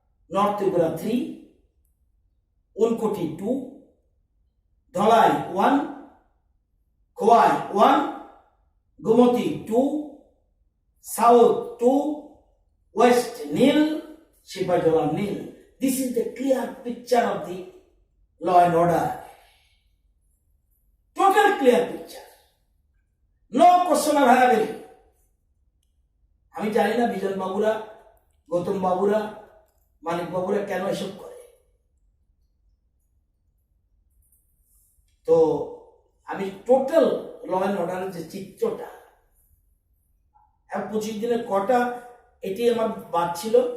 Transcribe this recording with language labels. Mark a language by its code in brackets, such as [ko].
[bn] North Tripura 3, Unakoti 2, Dhalai 1, Khowai 1, Gomti 2, south 2, West Nile, Sepahijala Neil. [en] This is the clear picture of the law and order. Total clear picture. No question of variability. [bn] আমি জানি না বিজন বাবুরা, গৌতম বাবুরা, মানিক বাবুরা কেন এসব করে। তো আমি টোটাল ল অ্যান্ড অর্ডারের যে চিত্রটা, 25 দিনের কটা, এটি আমার বাদ ছিল।